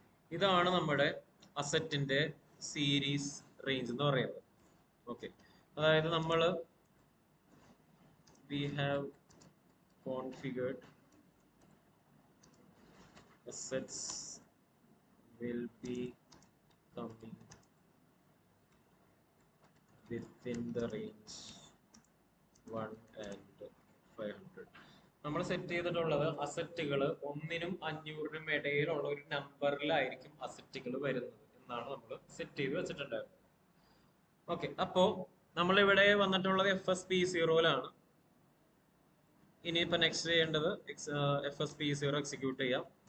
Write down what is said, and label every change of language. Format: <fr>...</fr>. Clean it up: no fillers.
<ml>ഇതാണ് നമ്മുടെ അസറ്റിന്റെ series range എന്ന് പറയുന്നത്.</ml> <en>okay,</en> <ml>അതായത് നമ്മൾ</ml> <en>we have configured assets will be coming within the range 1 and 500.</en> <ml>നമ്മൾ സെറ്റ് ചെയ്തിട്ടുള്ളത് അസറ്റുകൾ 1-നും 500-നും ഇടയിലുള്ള ഒരു നമ്പറിലായിരിക്കും അസറ്റുകൾ വരുന്നത് എന്നാണ് നമ്മൾ സെറ്റ് ചെയ്ത് വെച്ചിട്ടുണ്ടായിരുന്നത്. ഓക്കെ, അപ്പോ നമ്മളിവിടെ വന്നിട്ടുള്ളത് FSP0-ലാണ്. ഇനിയിപ്പോ നെക്സ്റ്റ് ചെയ്യേണ്ടത് FSP0 എക്സിക്യൂട്ട് ചെയ്യാം.</ml>